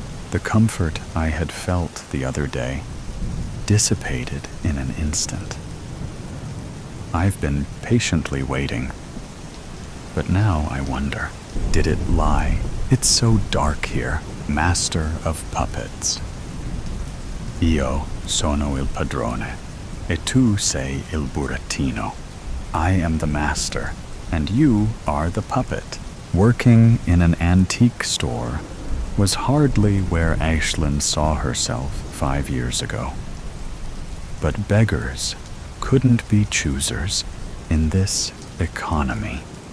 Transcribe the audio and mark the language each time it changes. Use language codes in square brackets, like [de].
[en] The comfort I had felt the other day dissipated in an instant. I've been patiently waiting, but now I wonder, did it lie? It's so dark here, master of puppets. [it] Io sono il padrone, e tu sei il burattino. [en] I am the master, and you are the puppet. Working in an antique store was hardly where Aislinn saw herself 5 years ago. But beggars couldn't be choosers in this economy.